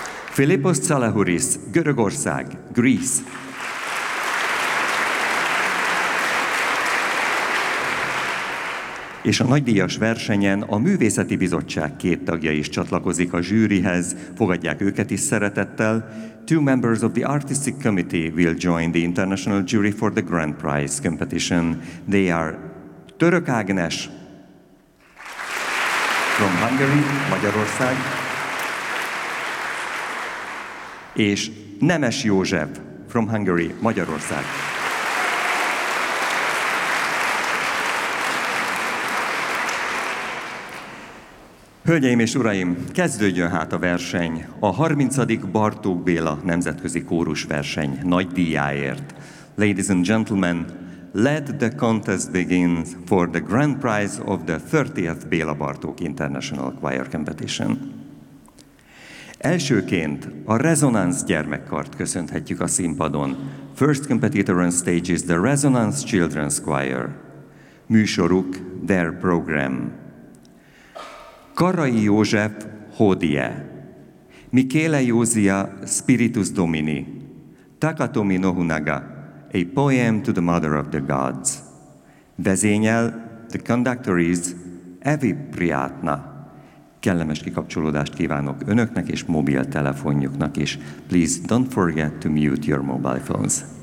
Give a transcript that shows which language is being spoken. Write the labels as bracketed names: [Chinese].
[Hungarian] Filippos Tsalahouris, Görögország, Greece. És a nagydíjas versenyen a Művészeti Bizottság két tagja is csatlakozik a zsűrihez, fogadják őket is szeretettel. [English] Two members of the Artistic Committee will join the International Jury for the Grand Prize Competition. They are Török Ágnes from Hungary, Magyarország, és Nemes József from Hungary, Magyarország. [Hungarian] Hölgyeim és uraim, kezdődjön hát a verseny a 30. Bartók Béla Nemzetközi Kórus Verseny nagy díjáért. [English] Ladies and gentlemen, let the contest begin for the grand prize of the 30th Béla Bartók International Choir Competition. [Hungarian] Elsőként a Resonance gyermekkart köszönhetjük a színpadon. [English] First competitor on stage is the Resonance Children's Choir. [Hungarian] Műsoruk, [English] their program. [Hungarian] Karai József, Hodie. [English] Michele Józia, Spiritus Domini. Takatomi Nohunaga, A Poem to the Mother of the Gods. Vezényel, the conductor is Evi Priatna. [Hungarian] Kellemes kikapcsolódást kívánok önöknek és mobiltelefonjuknak is. [English] Please don't forget to mute your mobile phones.